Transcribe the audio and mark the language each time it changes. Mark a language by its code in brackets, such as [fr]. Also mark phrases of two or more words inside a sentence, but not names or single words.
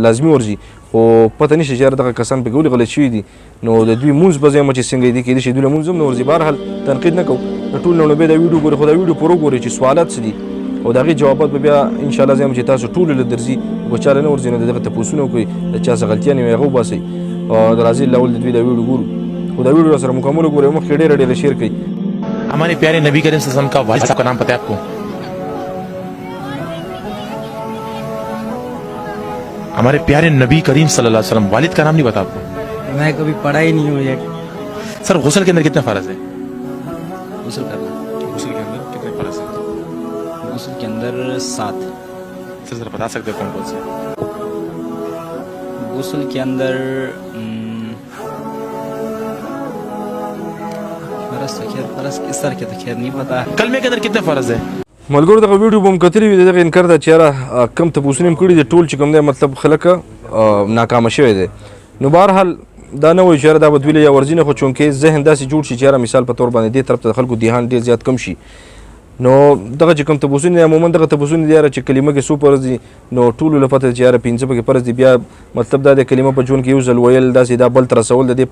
[ps] لازمي ورځي خو پته نشته چې دغه کسان پکې ولې غلط شوي دي نو د دوی مونځ به زه چې څنګه دي کېدای شي دوی له مونځ هم نه ورځي بهرحال تنقید نه کوو د ټول نه بیا دا ویډیو ګورئ خو دا ویډیو پوره ګورئ چې سوالات څه دي او د هغې جوابات به بیا انشاءالله زه چې تاسو ټولو له درځي که چا له نه ورځي نو د دغه تپوسونه وکړئ د چا څه غلطیانې وي هغه وباسئ د راځي له اول د دوی دا ویډیو ګورو خو دا ویډیو راسره مکمل وګورئ مخکې ډېره شیر کړئ [hi] हमारे प्यारे नबी करीम [ar] صلى الله عليه وسلم [hi] का वालिद साहब का नाम पता है आपको? हमारे प्यारे नबी करीम [ar] صلى الله عليه وسلم [hi] वालिद का नाम नहीं पता आपको? मैं कभी पढ़ा ही नहीं हूँ ये। सर गुस्ल के अंदर कितने फर्ज है? गुस्ल करना, गुस्ल के अंदर कितने फर्ज है? गुस्ल के अंदर 7। सर जरा बता सकते हो कौन कौन से? गुस्ल के अंदर फर्ज किस तरह के तो खैर नहीं पता। कलमे के अंदर कितने फर्ज है? [ps] ملګرو دغه ویډیو به مو کتلی وي د دغه انکار ده چې کم تپوسونه هم کړي دي ټول چې کوم دی مطلب خلک ناکامه شوی دی نو بهرحال دا نه وایي چې دا به دوی له یا ورځي نه خو چونکې ذهن داسې جوړ شي چې مثال په طور باندې دې طرف ته د خلکو دیهان ډېر زیات کم شي نو دغه چې کوم تپوسونه دي عموما دغه تپوسونه دي چې کلمه کې څو فرض دي نو ټولو له پته چې 15 پکې فرض دي بیا مطلب دا د کلمه په ژوند کې یو ځل ویل داسې دا بل تر رسول د دې